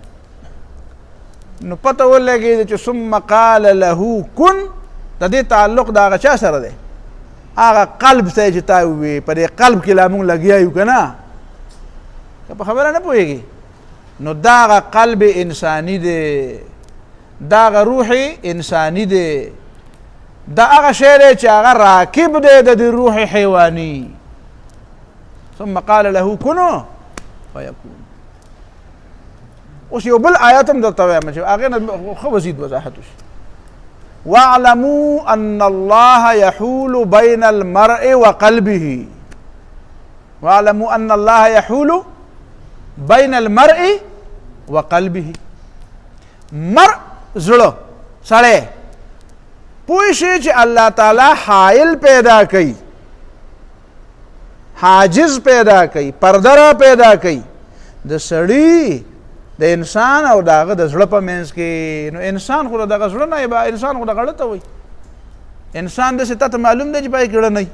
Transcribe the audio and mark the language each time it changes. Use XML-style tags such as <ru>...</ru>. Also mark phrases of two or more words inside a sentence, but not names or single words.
<ps>نو پته ولګېده چې</ps> <ar>ثم قال له کن</ar> <ps>د دې تعلق د هغه چا سره دی هغه قلب ته چې تا ووي په دې قلب کې لا مونږ لګیا یو که نه که په خبره نه پوهېږي نو دا هغه قلب انساني دی دا هغه روح انساني دی دا هغه شی دی چې هغه راکب دی د دې روح حیواني</ps> <ar>ثم قال له كن فيكون</ar> <ps>اوس یو بل آیات هم درته وایم چې هغې نه ښه مزید وضاحت وشي</ps> <ar>واعلموا ان الله يحول بين المرء وقلبه واعلموا ان الله يحول بين المرء وقلبه</ar> <ps>مرء زړه سړی پوه شي چې الله تعالی حایل پیدا کوي حاجز پیدا کوي پرده را پیدا کوي د سړي د انسان او د هغه د زړه په منځ کې. نو انسان خو دغه زړه نه به انسان خو دغه ته وایي. انسان داسې تا ته معلوم دی چې پای کې زړه نه وي.</ps>